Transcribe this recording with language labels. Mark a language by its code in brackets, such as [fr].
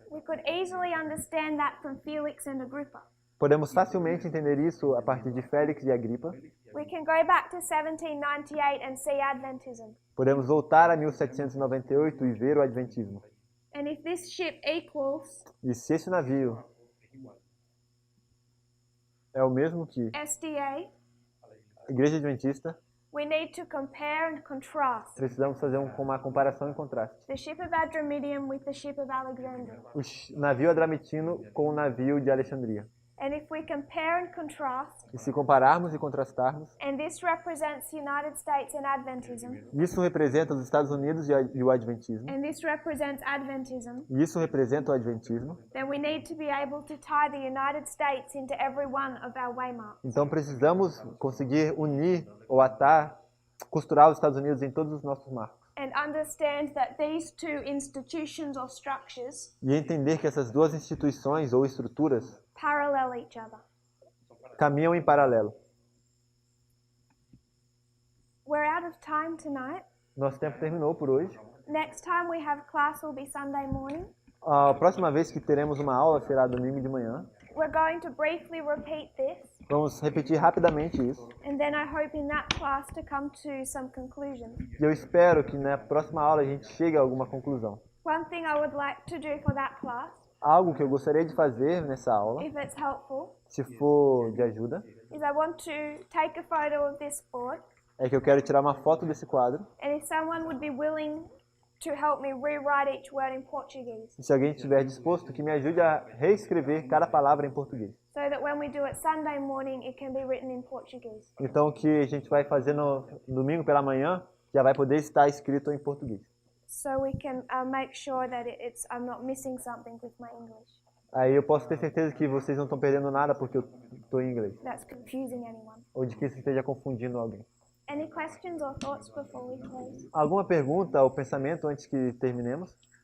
[en] We could easily understand that from Felix and Agrippa. [pt] Podemos facilmente entender isso a partir de Félix e Agripa. [en] We can go back to 1798 and see Adventism. [pt] Podemos voltar a 1798 e ver o Adventismo. [en] And if this ship equals [pt] E se esse navio é o mesmo que [en] SDA, [pt] a Igreja Adventista, [en] we need to compare and contrast [pt] precisamos fazer uma comparação e contraste. [en] the ship of Adramyttium with the ship of Alexandria. [pt] O navio adramitino com o navio de Alexandria. [en] And if we compare and contrast, [pt] E se compararmos e contrastarmos, [en] and this represents the United States and Adventism, [pt] isso representa os Estados Unidos e o Adventismo. [en] and this represents Adventism, [pt] E isso representa o Adventismo. [en] then we need to be able to tie the United States into every one of our waymarks. [pt] Então precisamos conseguir unir ou atar, costurar os Estados Unidos em todos os nossos marcos. [en] And understand that these two institutions or structures [pt] E entender que essas duas instituições ou estruturas [en] parallel each other. [pt] caminham em paralelo. [en] We're out of time tonight. [pt] Nosso tempo terminou por hoje. [en] Next time we have class will be Sunday morning. [pt] A próxima vez que teremos uma aula será domingo de manhã. [en] We're going to briefly repeat this, [pt] Vamos repetir rapidamente isso. [en] and then I hope in that class to come to some conclusions. [pt] E eu espero que na próxima aula a gente chegue a alguma conclusão. [en] One thing I would like to do for that class, [pt] Algo que eu gostaria de fazer nessa aula, [en] if it's helpful, [pt] se for de ajuda, [en] is I want to take a photo of this board, [pt] é que eu quero tirar uma foto desse quadro. [en] and if someone would be willing to help me rewrite each word in Portuguese, [pt] E se alguém estiver disposto, que me ajude a reescrever cada palavra em português. [en] so that when we do it Sunday morning, it can be written in Portuguese. [pt] Então, o que a gente vai fazer no domingo pela manhã já vai poder estar escrito em português. [en] So we can make sure that I'm not missing something with my English. [pt] Aí eu posso ter certeza que vocês não estão perdendo nada porque eu estou em inglês. [en] That's confusing anyone. [pt] Ou de que isso esteja confundindo alguém. [en] Any questions or thoughts before we close? [pt] Alguma pergunta ou pensamento antes que terminemos?